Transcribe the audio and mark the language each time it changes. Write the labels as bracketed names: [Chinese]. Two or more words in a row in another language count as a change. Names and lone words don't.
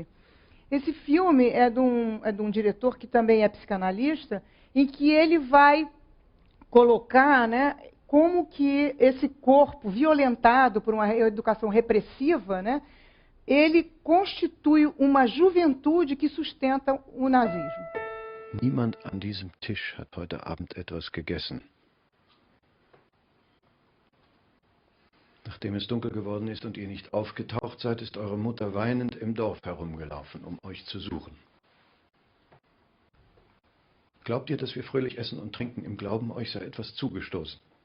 [Portuguese] Esse filme é de um diretor que também é psicanalista, em que ele vai colocar, né, como que esse corpo violentado por uma educação repressiva, né, ele constitui uma juventude que sustenta o nazismo. [German] Niemand an diesem Tisch hat heute Abend etwas gegessen. Nachdem es dunkel geworden ist und ihr nicht aufgetaucht seid, ist eure Mutter weinend im Dorf herumgelaufen, um euch zu suchen. Glaubt ihr, dass wir fröhlich essen und trinken im Glauben, euch sei etwas zugestoßen?